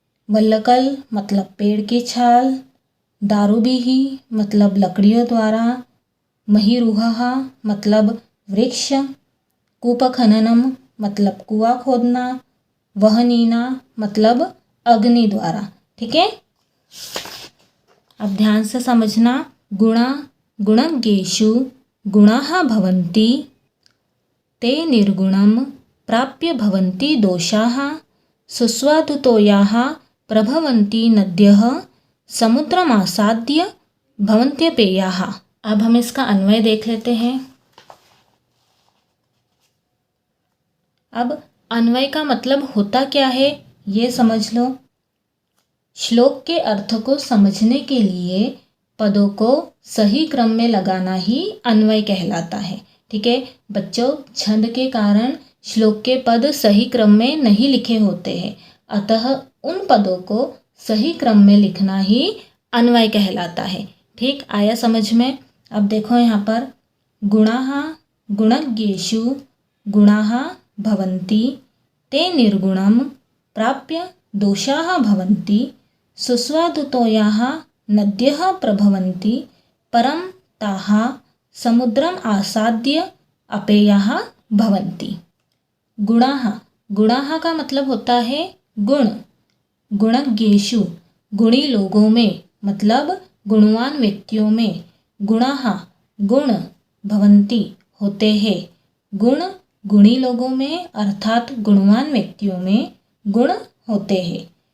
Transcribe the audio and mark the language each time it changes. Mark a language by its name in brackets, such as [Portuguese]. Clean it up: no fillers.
[Hindi] वल्लकल मतलब पेड़ की छाल। दारुभिः मतलब लकड़ियों द्वारा। महिरुहः मतलब वृक्ष। कूपखननम मतलब कुआं खोदना। वहनीना मतलब अग्नि द्वारा। ठीक है, अब ध्यान से समझना। [Sanskrit] गुणा गुणज्ञेषु गुणाः भवन्ति ते निर्गुणं प्राप्य भवन्ति दोषाः। सुस्वादुतोयाः प्रभवन्ति नद्यः समुद्रमासाद्य भवन्त्यपेयाः। [Hindi] अब हम इसका अन्वय देख लेते हैं। अब अन्वय का मतलब होता क्या है ये समझ लो। श्लोक के अर्थ को समझने के लिए पदों को सही क्रम में लगाना ही अन्वय कहलाता है। ठीक है बच्चों, छंद के कारण श्लोक के पद सही क्रम में नहीं लिखे होते हैं, अतः उन पदों को सही क्रम में लिखना ही अन्वय कहलाता है। ठीक आया समझ में। [Sanskrit] अब देखो यहाँ पर गुणाः गुणज्ञेषु गुणाः भवन्ति ते निर्गुणं प्राप्य दोषाः भवन्ति। सुस्वादुतोयाः नद्यः प्रभवन्ति परं ताः समुद्रम् आसाद्य अपेयाः भवन्ति। [Hindi] गुणाः गुणाः का मतलब होता है गुण। गुणज्ञेषु गुणी लोगों में मतलब गुणवान व्यक्तियों में। गुणाः गुण भवन्ति होते हैं। गुण गुणी लोगों में अर्थात गुणवान व्यक्तियों में गुण होते हैं।